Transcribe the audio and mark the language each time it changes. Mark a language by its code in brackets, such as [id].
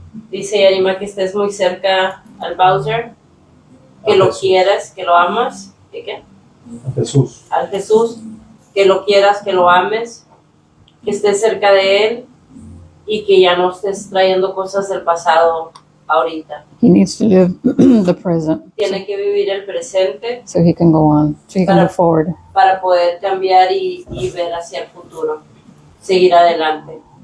[es] Dice Yarima que estés muy cerca al Bowser, que lo quieras, que lo amas, ¿y qué? A Jesús. Al Jesús, que lo quieras, que lo ames, que estés cerca de él y que ya no estés trayendo cosas del pasado ahorita. [en] He needs to live the present [es] Tiene que vivir el presente [en] so he can go on, so he can [es] Para- [en] move forward. [es] para poder cambiar y ver hacia el futuro, seguir adelante.